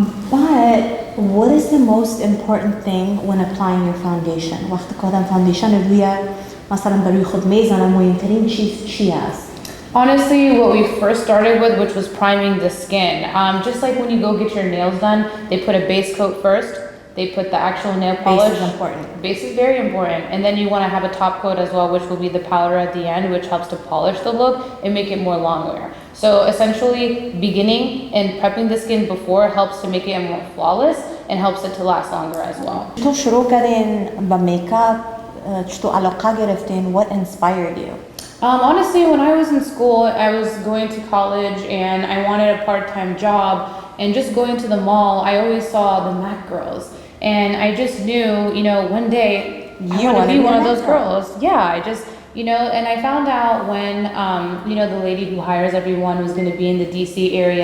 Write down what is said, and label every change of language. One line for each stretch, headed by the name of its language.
English: But what is the most important thing when applying your foundation?
Persian: وقتی که آدم فاندیشن روی مثلا برای خود میزنه مهمترین چیز چی است؟
English: Honestly, what we first started with, which was priming the skin. Just like when you go get your nails done, they put a base coat first. They put the actual nail polish. Base is important. Base is very important. And then you want to have a top coat as well, which will be the powder at the end, which helps to polish the look and make it more long wear. So essentially, beginning and prepping the skin before helps to make it more flawless and helps it to last longer as well.
Persian: چطور شروع کردین با میکاپ؟ چطور علاقه گرفتین؟
English: What inspired you? Honestly, when I was in school, I was going to college and I wanted a part-time job. And just going to the mall, I always saw the MAC girls. And I just knew, you know, one day I want to be one of those girls. Yeah, I just, you know, and I found out when, you know, the lady who hires everyone was going to be in the DC area.